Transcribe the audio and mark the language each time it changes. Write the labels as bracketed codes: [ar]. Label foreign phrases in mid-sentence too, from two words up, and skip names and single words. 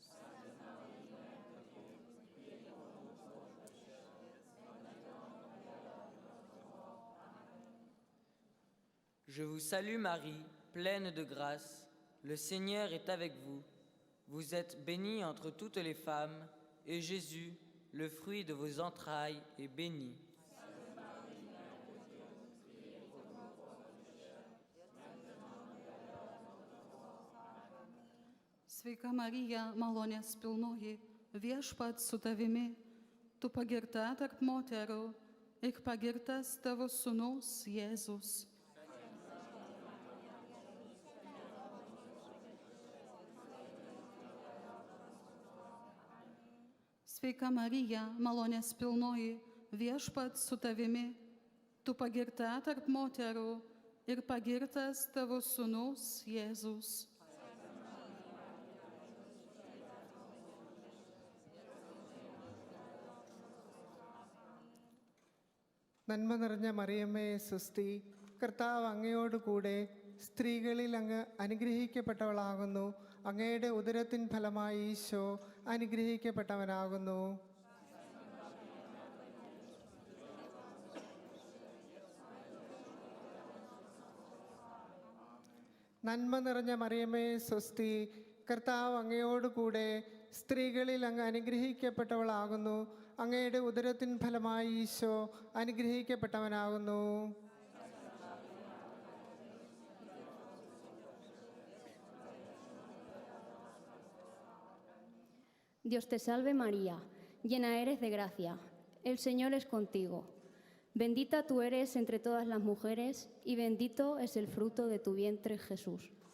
[fr] Je vous salue Marie, pleine de grâce, le Seigneur est avec vous. Vous êtes bénie entre toutes les femmes, et Jésus, le fruit de vos entrailles, est béni. [lt] Sveika Marija, malonės pilnoji, viešpats su tavimi, tu pagirta tarp moterų ir pagirtas tavo sūnus Jėzus. Sveika Marija, malonės pilnoji, viešpats su tavimi, tu pagirta tarp moterų ir pagirtas tavo sūnus Jėzus. [ml] നന്മ നിറഞ്ഞ മറിയമ്മേ സ്വസ്തി, കർത്താവ് അങ്ങയോടുകൂടെ സ്ത്രീകളിൽ അങ്ങ് അനുഗ്രഹിക്കപ്പെട്ടവളാകുന്നു. അങ്ങയുടെ ഉദരത്തിൻ ഫലമായി ഈശോ അനുഗ്രഹിക്കപ്പെട്ടവനാകുന്നു. നന്മ നിറഞ്ഞ മറിയമ്മേ സ്വസ്തി, കർത്താവ് അങ്ങയോടുകൂടെ സ്ത്രീകളിൽ അങ്ങ് അനുഗ്രഹിക്കപ്പെട്ടവളാകുന്നു. അങ്ങയുടെ ഉദരത്തിൻ ഫലമായി ഈശോ അനുഗ്രഹിക്കപ്പെട്ടവനാകുന്നു. [es] Dios te salve María, llena eres de gracia, el Señor es contigo. Bendita tú eres entre todas las mujeres y bendito es el fruto de tu vientre Jesús.